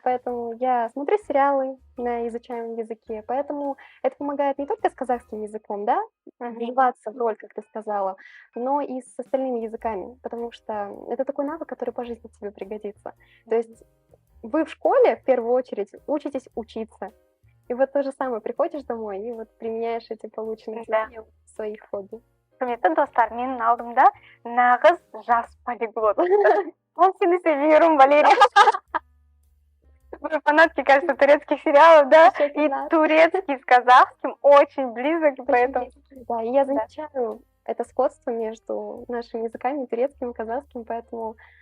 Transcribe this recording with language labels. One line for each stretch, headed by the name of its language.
Russian: поэтому я смотрю сериалы на изучаемом языке, поэтому это помогает не только с казахским языком, да, вливаться в роль, как ты сказала, но и с остальными языками, потому что это такой навык, который по жизни тебе пригодится. То есть вы в школе, в первую очередь, учитесь учиться, и вот то же самое, приходишь домой и вот применяешь эти полученные знания в своих хобби.
Kazakh: Құрметті достар, менің алдымда нағыз жас полиглот.
Russian: Он сильно сервируем, Валерия. Вы фанатки, кажется, турецких сериалов, да? И турецкий с казахским очень близок, поэтому... Да, и я замечаю это сходство между нашими языками, турецким и казахским, поэтому...